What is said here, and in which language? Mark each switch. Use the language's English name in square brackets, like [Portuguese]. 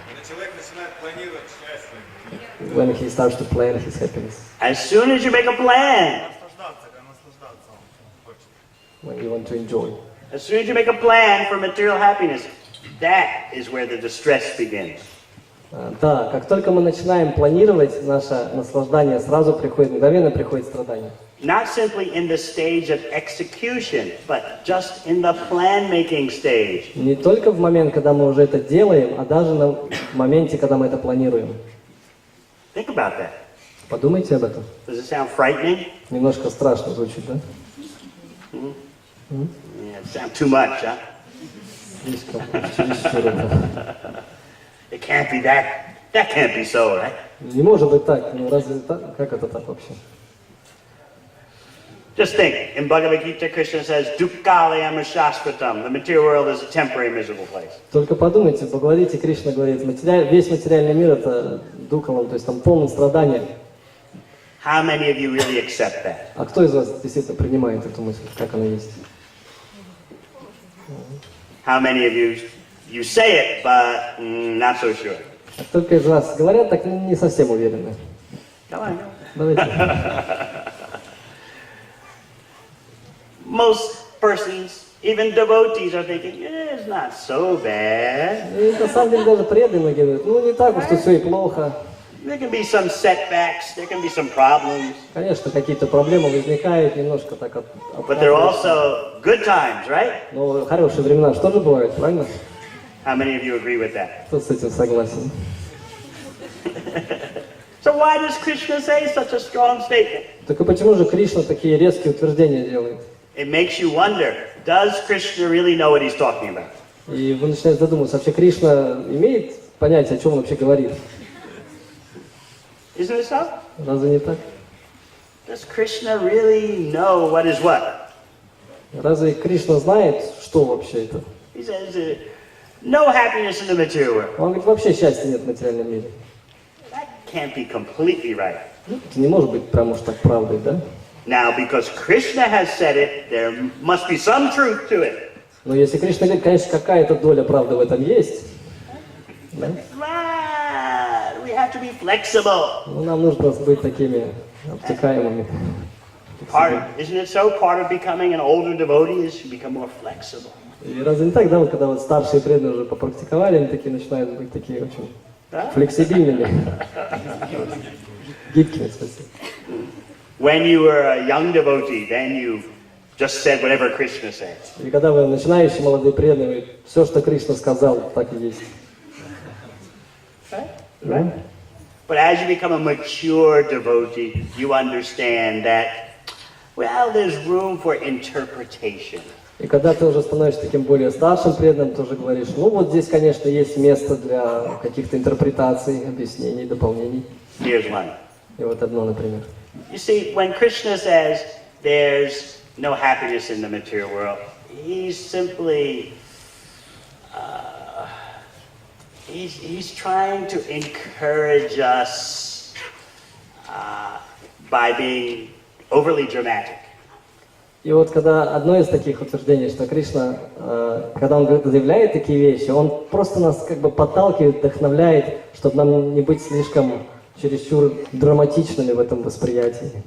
[Russian] Человек начинает планировать счастье. [English] When he starts to plan his happiness. As soon as you make a plan, [Russian] Наслаждаться он хочет. [English] When you want to enjoy. as soon as you make a plan for material happiness, that is where the distress begins. [Russian] Да, как только мы начинаем планировать наше наслаждение, сразу мгновенно приходит страдание. [English] not simply in the stage of execution, but just in the plan-making stage. [Russian] Не только в момент, когда мы уже это делаем, а даже в моменте, когда мы это планируем. [English] Think about that. [Russian] Подумайте об этом. [English] Does it sound frightening? [Russian] Немножко страшно звучит, да? [English] Yeah, it sounds too much, huh? [Russian] Слишком, чересчур это. [English] It can't be that. That can't be so, right? [Russian] Не может быть так. Ну разве так? Как это так вообще? [English] Just think, in Bhagavad Gita, Krishna says, [Sanskrit] Dukkhalayam shashvatam. [English] The material world is a temporary, miserable place. [Russian] Только подумайте, в Бхагавадгите Кришна говорит, весь материальный мир это дукхалам, то есть там полное страдание. [English] How many of you really accept that? [Russian] А кто из вас действительно принимает эту мысль, как она есть? [English] How many of you say it, but not so sure? [Russian] А только из вас говорят, так не совсем уверены. [English] Come on. [Russian] Давайте. [English] Most persons, even devotees, are thinking, it's not so bad. [Russian] И на самом деле даже преданные говорят, ну не так уж тут все и плохо. [English] There can be some setbacks, there can be some problems. [Russian] Конечно, какие-то проблемы возникают, немножко так [English] But there are also good times, right? [Russian] но хорошие времена что же бывают, правильно? [English] How many of you agree with that? [Russian] Кто с этим согласен? [English] So why does Krishna say such a strong statement? [Russian] Так и почему же Кришна такие резкие утверждения делает? [English] It makes you wonder, does Krishna really know what he's talking about? [Russian] И вы начинаете задумываться, вообще Кришна имеет понятие, о чем он вообще говорит? [English] Isn't it so? [Russian] Разве не так? [English] Does Krishna really know what is what? [Russian] Разве Кришна знает, что вообще это? [English] He says, no happiness in the material world. [Russian] Он говорит, вообще счастья нет в материальном мире. [English] That can't be completely right. [Russian] Это не может быть прям уж так правдой, да? [English] Now, because Krishna has said it, there must be some truth to it. [Russian] Но если Кришна говорит, конечно, какая-то доля правды в этом есть. Да? [English] Right. We have to be flexible. [Russian] Но нам нужно быть такими обтекаемыми. [English] Isn't it so? Part of becoming an older devotee is to become more flexible. [Russian] И разве не так, да, вот когда вот старшие преданные уже попрактиковали, они такие начинают быть такие очень флексибильными, гибкими, спасибо. [English] When you were a young devotee, then you just said whatever Krishna said. [Russian] И когда вы начинающие молодые преданные, все, что Кришна сказал, так и есть. [English] Right? But as you become a mature devotee, you understand that, well, there's room for interpretation. [Russian] И когда ты уже становишься таким более старшим преданным, ты уже говоришь, ну вот здесь, конечно, есть место для каких-то интерпретаций, объяснений, дополнений. [English] Here's one. [Russian] И вот одно, например. [English] You see, when Krishna says there's no happiness in the material world, he's simply, he's trying to encourage us by being overly dramatic. [Russian] И вот когда одно из таких утверждений, что Кришна, когда он заявляет такие вещи, он просто нас как бы подталкивает, вдохновляет, чтобы нам не быть слишком чересчур драматичными в этом восприятии.